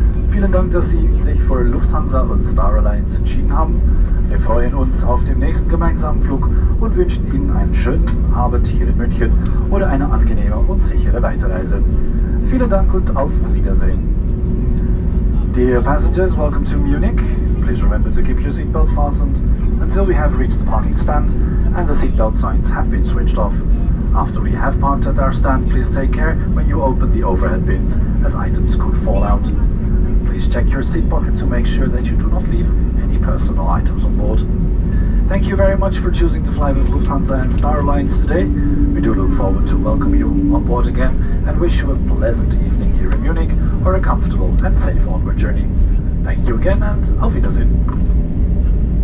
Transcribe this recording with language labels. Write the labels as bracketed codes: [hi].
[de] Vielen Dank, dass Sie sich für Lufthansa und Star Alliance entschieden haben. Wir freuen uns auf den nächsten gemeinsamen Flug und wünschen Ihnen einen schönen Abend hier in München oder eine angenehme und sichere Weiterreise. Vielen Dank und auf Wiedersehen. [en] Dear passengers, welcome to Munich. Please remember to keep your seatbelt fastened until we have reached the parking stand and the seatbelt signs have been switched off. After we have parked at our stand, please take care when you open the overhead bins, as items could fall out. Please check your seat pocket to make sure that you do not leave any personal items on board. Thank you very much for choosing to fly with Lufthansa and Star Alliance today. We do look forward to welcome you on board again and wish you a pleasant evening here in Munich or a comfortable and safe onward journey. Thank you again and [de] auf Wiedersehen.